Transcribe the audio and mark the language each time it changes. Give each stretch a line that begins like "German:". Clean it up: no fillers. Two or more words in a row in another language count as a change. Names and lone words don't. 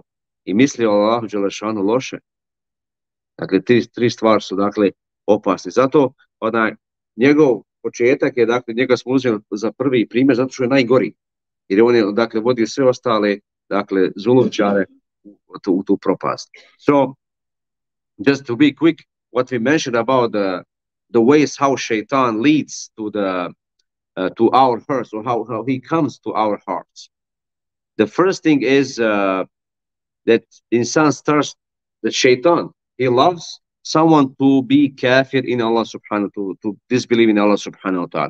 Bosnian: I misli o
Arabic: الله جل شأنه
Bosnian: loše. Dakle, 3 stvari su, dakle, opasne. Zato, njegov početak je, dakle, njega smo uzeli za prvi primjer, zato što je najgori. Jer on je, dakle, vodio sve ostale, dakle, zulumćare
English: to propose. So just to be quick, what we mentioned about the ways how shaitan leads to our hearts, or how he comes to our hearts. The first thing is that insan starts, the shaitan, he loves someone to be kafir in Allah subhanahu, to disbelieve in
Arabic: الله سبحانه وتعالى.